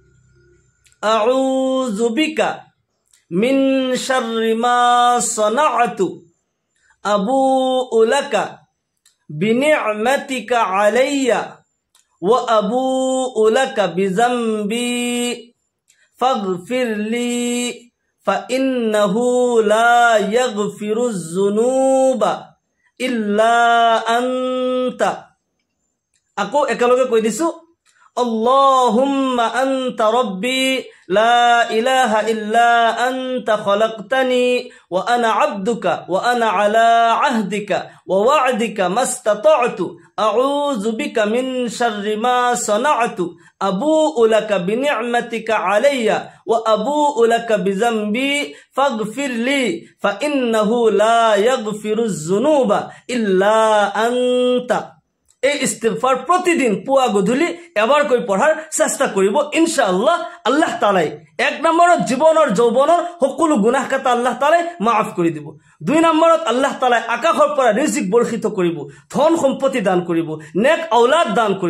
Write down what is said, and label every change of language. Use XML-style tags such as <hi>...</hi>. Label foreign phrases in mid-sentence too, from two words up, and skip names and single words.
<ar>أعوذ بك من شر ما صنعت أبوء لك بنعمتك علي وأبوء لك بذنبي فاغفر لي فإنه لا يغفر الذنوب إلا أنت.</ar> <as>আকৌ একেলগে কৈ দিছো,</as> <ar>اللهم أنت ربي لا إله إلا أنت خلقتني وأنا عبدك وأنا على عهدك ووعدك ما استطعت أعوذ بك من شر ما صنعت أبوء لك بنعمتك علي وأبوء لك بذنبي فاغفر لي فإنه لا يغفر الذنوب إلا أنت.</ar> <as>এই ইস্তিগফাৰ প্ৰতিদিন পুৱা গধূলি এবাৰকৈ পঢ়াৰ চেষ্টা কৰিব ইনশাআল্লাহ। আল্লাহ তাআলাই এক নম্বৰত জীৱনৰ যৌৱনৰ সকলো গুনাহ কাটা আল্লাহ তাআলাই মাফ কৰি দিব। দুই নম্বৰত আল্লাহ তাআলাই আকাশৰ পৰা ৰিজিক বৰ্ষিত কৰিব, ধন সম্পত্তি দান কৰিব, নেক ঔলাদ দান কৰিব।</as>